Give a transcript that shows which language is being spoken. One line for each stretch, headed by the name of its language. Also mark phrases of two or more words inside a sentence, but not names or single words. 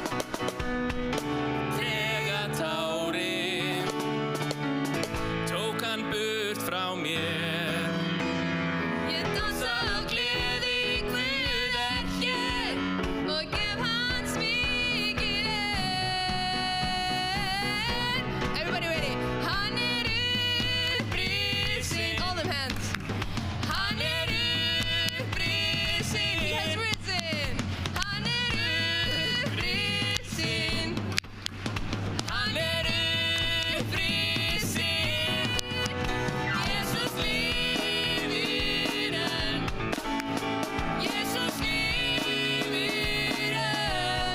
Icelandic: Þegar tárin tók hann burt frá mér. Ég dansa af gleði, Guð hér og gef hans mikið
English: Everybody ready?
Icelandic: Hann upprisinn.
English: All them hands.
Icelandic: Hann upprisinn.
English: He has risen.
Icelandic: Hann upprisinn. Hann upprisinn. Jesus lifir enn. Jesus lifir enn.